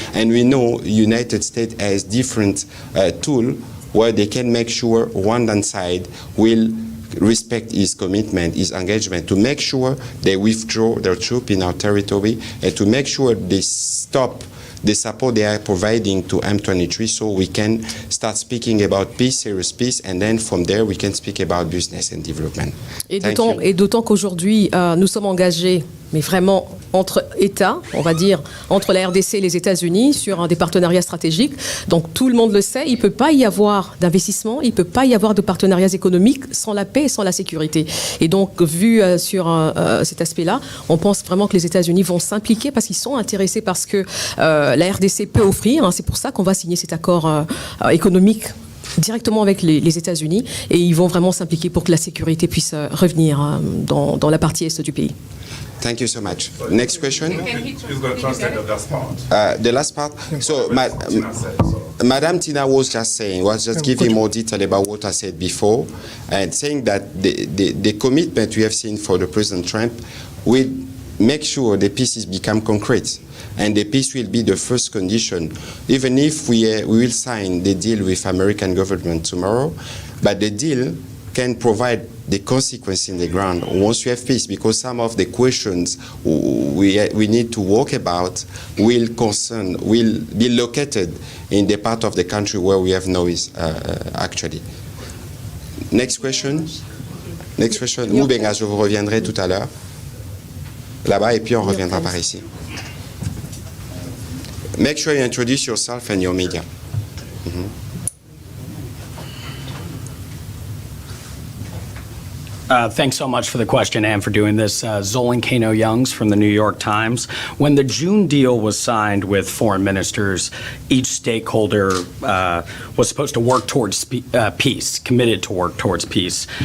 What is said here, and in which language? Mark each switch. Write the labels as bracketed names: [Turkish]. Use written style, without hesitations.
[English] And we know United States has different tools where they can make sure Rwandan side will respect his commitment, his engagement, to make sure they withdraw their troops in our territory and to make sure they stop the support they are providing to M23 so we can start speaking about peace, serious peace, and then from there we can speak about business and development. [French] Et d'autant qu'aujourd'hui, nous sommes engagés, mais vraiment entre États, on va dire, entre la RDC et les États-Unis sur des partenariats stratégiques. Donc tout le monde le sait, il ne peut pas y avoir d'investissement, il ne peut pas y avoir de partenariats économiques sans la paix et sans la sécurité. Et donc, vu sur cet aspect-là, on pense vraiment que les États-Unis vont s'impliquer parce qu'ils sont intéressés par ce que la RDC peut offrir. C'est pour ça qu'on va signer cet accord économique directement avec les États-Unis, et ils vont vraiment s'impliquer pour que la sécurité puisse revenir dans la partie est du pays. [English] Thank you so much. Next question. He's going to translate the last part. The last part. So, Madame Tina was just giving more detail about what I said before, and saying that the commitment we have seen for the President Trump will make sure the peace is become concrete. And the peace will be the first condition, even if we will sign the deal with American government tomorrow, but the deal can provide the consequence in the ground once you have peace, because some of the questions we need to work about will be located in the part of the country where we have noise, actually. Next question. Next question. [French] Moubenga, je vous reviendrai tout à l'heure. Là-bas, et puis on reviendra par ici. [English] Make sure you introduce yourself and your media. Thanks so much for the question and for doing this. Zolan Kano-Youngs from the New York Times. When the June deal was signed with foreign ministers, each stakeholder was supposed to work towards peace, committed to work towards peace.